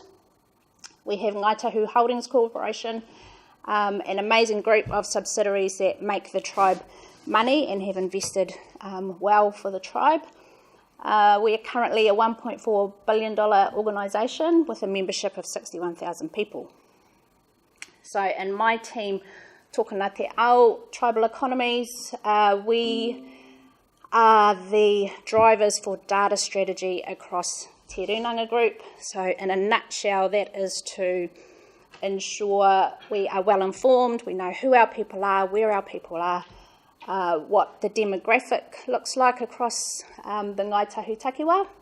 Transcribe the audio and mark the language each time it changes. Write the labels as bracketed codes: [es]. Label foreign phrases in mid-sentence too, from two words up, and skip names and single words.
[en] We have Ngāi Tahu Holdings Corporation, an amazing group of subsidiaries that make the tribe money and have invested well for the tribe. We are currently a $1.4 billion organisation with a membership of 61,000 people. So in my team, [mi] tōkana te ao, [en] tribal economies, we are the drivers for data strategy across Te Rununga Group. So in a nutshell, that is to ensure we are well informed, we know who our people are, where our people are, what the demographic looks like across the Ngāi Tahu takiwā.